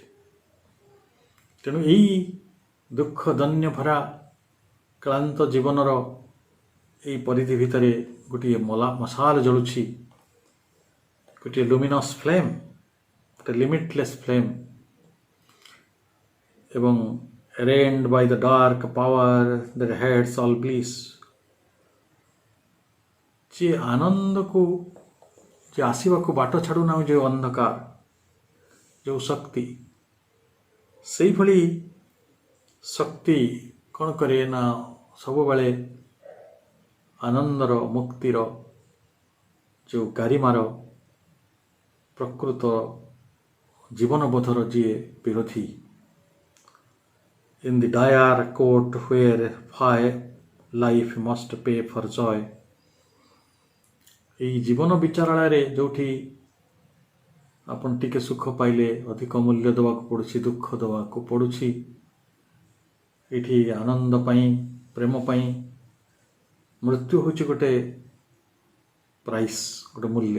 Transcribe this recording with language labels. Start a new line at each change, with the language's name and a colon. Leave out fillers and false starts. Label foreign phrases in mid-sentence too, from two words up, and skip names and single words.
Odia: ତେଣୁ ଏଇ ଦୁଃଖ ଦୈନ୍ୟ ଭରା କ୍ଳାନ୍ତ ଜୀବନର ଏଇ ପରିଧି ଭିତରେ ଗୋଟିଏ ମଶାଲ ଜଳୁଛି, ଗୋଟିଏ
English: luminous flame,
Odia: ଗୋଟେ
English: limitless flame,
Odia: ଏବଂ
English: reigned by the dark power that heads all bliss,
Odia: ଯେ ଆନନ୍ଦକୁ ଯେ ଆସିବାକୁ ବାଟ ଛାଡ଼ୁନାହୁଁ, ଯେଉଁ ଅନ୍ଧକାର, ଯେଉଁ ଶକ୍ତି, ସେଇଭଳି ଶକ୍ତି କ'ଣ କରେ ନା ସବୁବେଳେ ଆନନ୍ଦର ମୁକ୍ତିର ଯେଉଁ ଗାରିମାର ପ୍ରକୃତ ଜୀବନବୋଧର ଯିଏ ବିରୋଧୀ,
English: in the dire court where life must pay for joy,
Odia: ଏଇ ଜୀବନ ବିଚାରାଳୟରେ ଯେଉଁଠି ଆପଣ ଟିକେ ସୁଖ ପାଇଲେ ଅଧିକ ମୂଲ୍ୟ ଦେବାକୁ ପଡ଼ୁଛି, ଦୁଃଖ ଦେବାକୁ ପଡ଼ୁଛି, ଏଇଠି ଆନନ୍ଦ ପାଇଁ, ପ୍ରେମ ପାଇଁ ମୃତ୍ୟୁ ହେଉଛି ଗୋଟେ ପ୍ରାଇସ୍, ଗୋଟେ ମୂଲ୍ୟ।